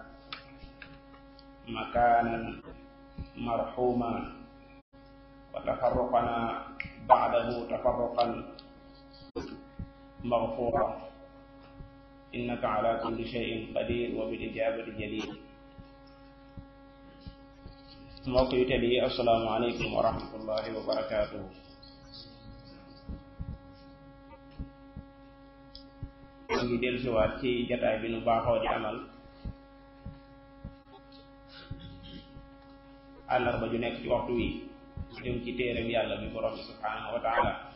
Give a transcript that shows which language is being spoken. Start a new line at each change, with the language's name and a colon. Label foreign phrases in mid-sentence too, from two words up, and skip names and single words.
Arabic: مكانا مرحوما، وتفرقنا بعده تفرقا مغفورا، إنك على كل شيء قدير وبالإجابة جدير.
Wolof: mbokk yu tedd yi,
Arabic: السلام عليكم ورحمة الله وبركاته.
Wolof: ñu ngi dellusiwaat ci jataay bi nu baaxoo di amal àllarba ju nekk ci waxtu wi jëm ci téereem yàlla bi borom bi
Arabic: سبحانه وتعالى.